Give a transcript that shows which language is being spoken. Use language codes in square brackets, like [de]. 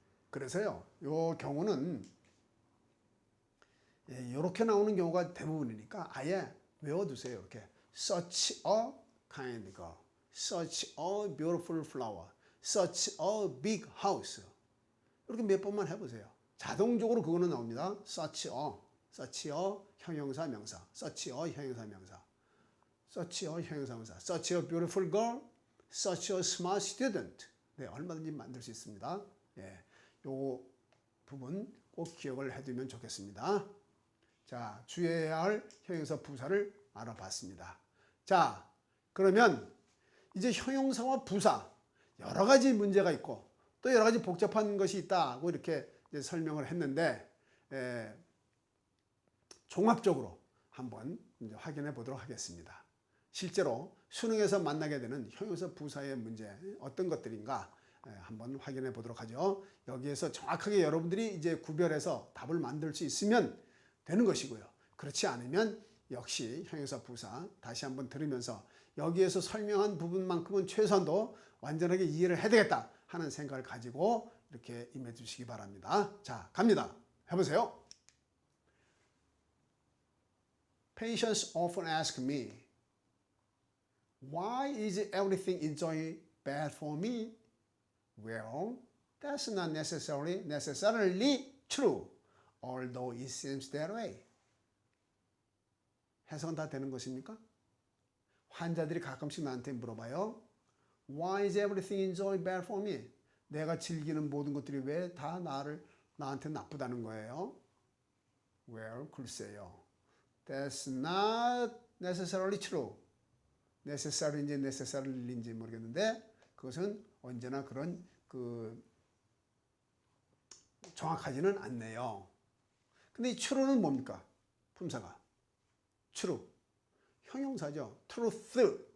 [ko] 그래서요, 이 경우는 이렇게 나오는 경우가 대부분이니까 아예 외워두세요. 이렇게 [en] such a kind girl, such a beautiful flower, such a big house. [ko] 이렇게 몇 번만 해보세요. 자동적으로 그거는 나옵니다. [en] such a [ko] 형용사 명사, [en] such a 형용사 명사, such a 형용사 명사, such a beautiful girl, such a smart student. [ko] 네, 얼마든지 만들 수 있습니다. 예, 요 부분 꼭 기억을 해두면 좋겠습니다. 자, 주의해야 할 형용사 부사를 알아봤습니다. 자, 그러면 이제 형용사와 부사 여러 가지 문제가 있고 또 여러 가지 복잡한 것이 있다고 이렇게 이제 설명을 했는데 종합적으로 한번 이제 확인해 보도록 하겠습니다. 실제로 수능에서 만나게 되는 형용사 부사의 문제 어떤 것들인가 한번 확인해 보도록 하죠. 여기에서 정확하게 여러분들이 이제 구별해서 답을 만들 수 있으면 되는 것이고요. 그렇지 않으면 역시 형용사 부사 다시 한번 들으면서 여기에서 설명한 부분만큼은 최소한도 완전하게 이해를 해야 되겠다 하는 생각을 가지고 이렇게 임해 주시기 바랍니다. 자, 갑니다. 해보세요. [en] Patients often ask me, why is everything in joy bad for me? Well, that's not necessarily true, although it seems that way. [ko] 해석은 다 되는 것입니까? 환자들이 가끔씩 나한테 물어봐요. [en] Why is everything in joy bad for me? [ko] 내가 즐기는 모든 것들이 왜 다 나한테 나쁘다는 거예요? [en] Well, [ko] 글쎄요. [en] That's not necessarily true. [ko] necessary인지 necessary인지 모르겠는데 그것은 언제나 그런 정확하지는 않네요. 근데 이 true는 뭡니까? 품사가. true. 형용사죠. truth.